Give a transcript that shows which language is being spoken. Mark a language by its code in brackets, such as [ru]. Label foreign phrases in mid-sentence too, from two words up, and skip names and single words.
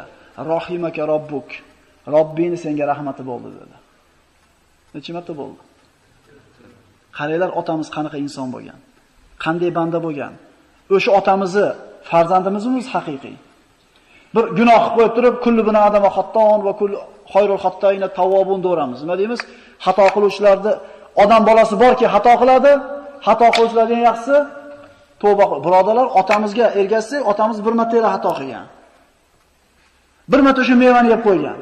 [ar] رحمك ربك. [uz] Robbing senga rahmati bo'ldi dedi. Necha marta bo'ldi? Qaranglar, otamiz qanaqa inson bo'lgan. Qanday banda bo'lgan. O'sha otamizni farzandimizmi haqiqiy? Bir gunoh qilib qo'yib turib, [ar] كل بني آدم خطاء وكل خير الخطائين توابون deymiz. [uz] Nima deymiz? Xato qiluvchilarni odam bolasi borki xato qiladi, xato qiluvchilarning yaxshisi tavba qil. Birodarlar, otamizga ergashsak, otamiz bir marta xato qilgan. Bir marta o'sha mevani yeb qo'ygan.